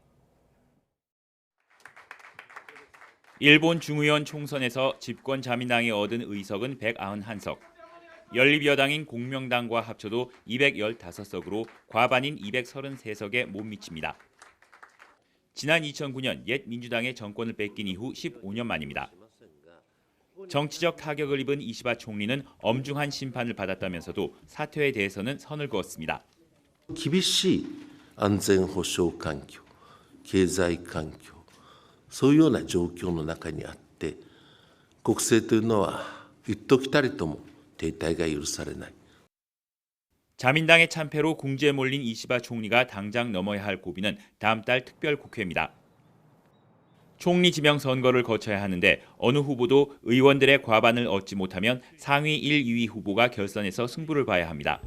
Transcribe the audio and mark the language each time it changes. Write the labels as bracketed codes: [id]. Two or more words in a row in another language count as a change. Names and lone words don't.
[ko] 일본 중의원 총선에서 집권자민당이 얻은 의석은 191석, 연립여당인 공명당과 합쳐도 215석으로 과반인 233석에 못 미칩니다. 지난 2009년 옛 민주당의 정권을 뺏긴 이후 15년 만입니다. 정치적 타격을 입은 이시바 총리는 엄중한 심판을 받았다면서도 사퇴에 대해서는 선을 그었습니다. [ja] 厳しい安全保障環境、経済環境、そういうような状況の中にあって、国政というのは一時たりとも停滞が許されない。 [ko] 자민당의 참패로 궁지에 몰린 이시바 총리가 당장 넘어야 할 고비는 다음 달 특별국회입니다. 총리 지명 선거를 거쳐야 하는데 어느 후보도 의원들의 과반을 얻지 못하면 상위 1, 2위 후보가 결선에서 승부를 봐야 합니다.